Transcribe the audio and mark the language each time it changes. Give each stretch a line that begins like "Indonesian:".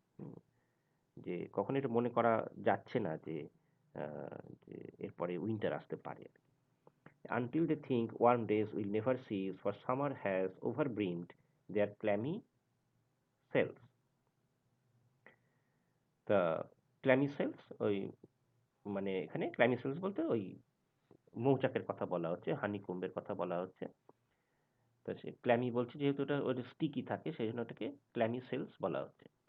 Bangla: হুম, যে কখনো এটা মনে করা যাচ্ছে না যে যে এরপরে উইন্টার আসতে পারে।
English: Until they think warm days will never cease, for summer has overbrimmed their clammy cells. The clammy cells
Bangla: ওই মানে এখানে clammy cells বলতে ওই মৌচাকের কথা বলা হচ্ছে, হানিকম্বের কথা বলা হচ্ছে। তো সে ক্ল্যামি বলছে যেহেতু ওটা ওটা স্টিকি থাকে সেই জন্য ওটাকে ক্ল্যামি সেলস বলা হচ্ছে।